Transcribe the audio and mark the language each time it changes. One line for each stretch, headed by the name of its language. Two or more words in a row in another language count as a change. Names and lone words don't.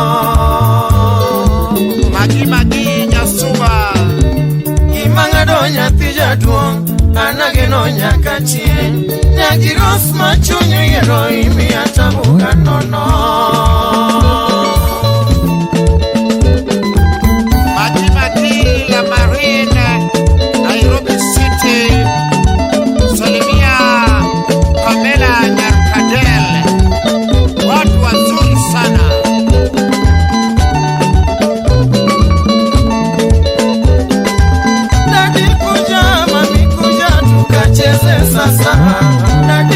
Luo (Kenya and Tanzania): Magi nyasuba Kimang'ado nyathi jaduong' anageno nyaka chieng' nyagiros machunye yiero imiya tabuga nono
Swahili: Magi la Marine Nairobi City Salimia Pamela Nyarkadel watu wazuri sana Dadi kuja mami kuja tukacheze sasa Dadi